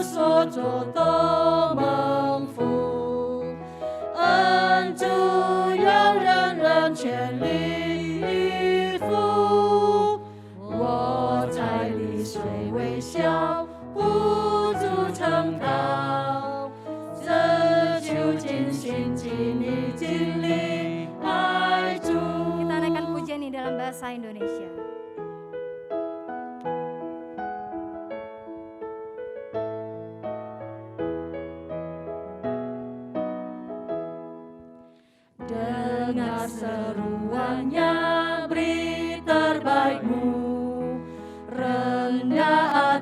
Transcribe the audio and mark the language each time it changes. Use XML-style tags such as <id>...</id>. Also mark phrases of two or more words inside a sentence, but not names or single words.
<zh>所做都蒙福，恩主要人人全力以赴，我在里虽微小，不足成道，这就尽心尽力尽力爱主。</zh> <id>Kita naikkan pujian ini dalam bahasa Indonesia. Dengar seruannya, beri terbaikmu, rendah</id>